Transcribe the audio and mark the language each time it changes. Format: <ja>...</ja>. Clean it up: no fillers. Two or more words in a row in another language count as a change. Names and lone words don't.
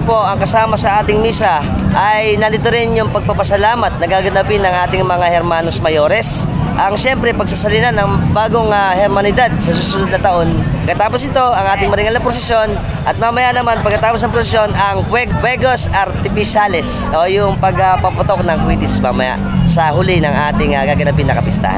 <tl>po ang kasama sa ating misa ay nandito rin yung pagpapasalamat na gaganapin ng ating mga</tl> <es>hermanos mayores.</es> <tl>Ang siyempre pagsasalina ng bagong hermanidad sa susunod na taon. Pagkatapos ito ang ating Maringal na Prosesyon at mamaya naman pagkatapos ng prosesyon ang</tl> <es>Fuegos Artificiales</es> <tl>o yung pagpaputok ng kwitis mamaya sa huli ng ating gaganapin na kapistahan.</tl>